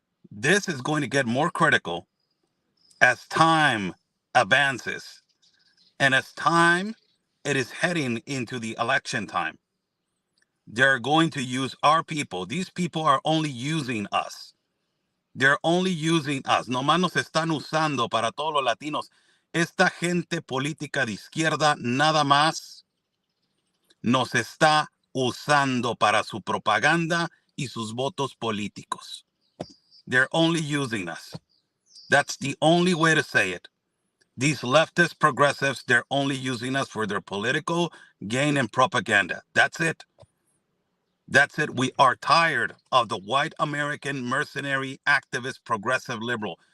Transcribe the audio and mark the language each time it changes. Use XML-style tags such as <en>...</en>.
<en>This is going to get more critical as time advances. And as time, it is heading into the election time. They're going to use our people. These people are only using us. They're only using us.</en> <es>Nomás nos están usando para todos los latinos. Esta gente política de izquierda nada más nos está usando para su propaganda y sus votos políticos.</es> <en>They're only using us. That's the only way to say it. These leftist progressives, they're only using us for their political gain and propaganda. That's it. That's it. We are tired of the white American mercenary activist progressive liberal.</en>